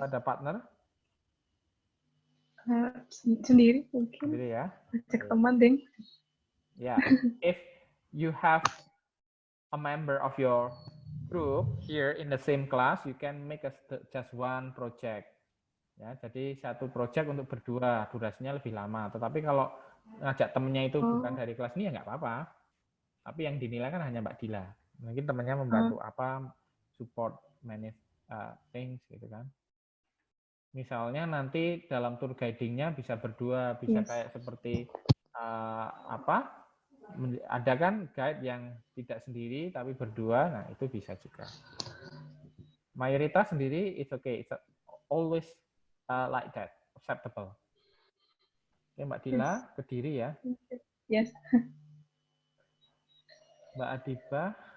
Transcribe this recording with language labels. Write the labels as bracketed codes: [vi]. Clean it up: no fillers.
[id] atau ada partner? Sendiri mungkin. Sendiri ya. Cek teman deh. [en] Yeah, if you have a member of your group here in the same class, you can make just one project. [id] Ya, jadi satu project untuk berdua, durasinya lebih lama. Tetapi kalau ngajak temennya itu bukan dari kelas ini ya nggak apa-apa. Tapi yang dinilai kan hanya Mbak Dila. Mungkin temennya membantu apa, [en] support manage things [id] gitu kan. Misalnya nanti dalam tour guiding-nya bisa berdua, bisa kayak seperti apa? Ada kan guide yang tidak sendiri tapi berdua, nah itu bisa juga. Mayoritas sendiri [en] it's okay, it's always like that, acceptable. [id] Oke, Mbak Dila, Kediri ya. [en] Yes. [id] Mbak Adiba.